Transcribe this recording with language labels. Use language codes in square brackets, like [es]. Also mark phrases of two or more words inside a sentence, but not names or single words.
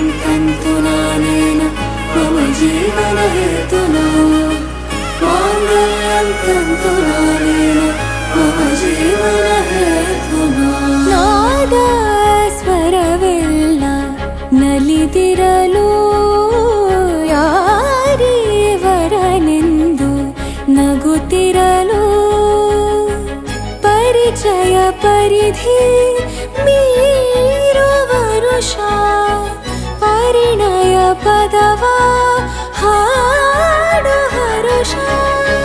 [sa] तन्तुनानेन मम जीवनहेतुना मांगल्यं तन्तुनानेन मम जीवनहेतुना [kn] ನಾದ ಸ್ವರವೆಲ್ಲ ನಲಿದಿರಲು ಯಾರೀವರನೆಂದು ನಗುತ್ತಿರಲು ಪರಿಚಯ ಪರಿಧಿ ಮೀರು ವರುಷ ಪರಿಣಯ ಪದವ ಹಾಡು ಹರುಷ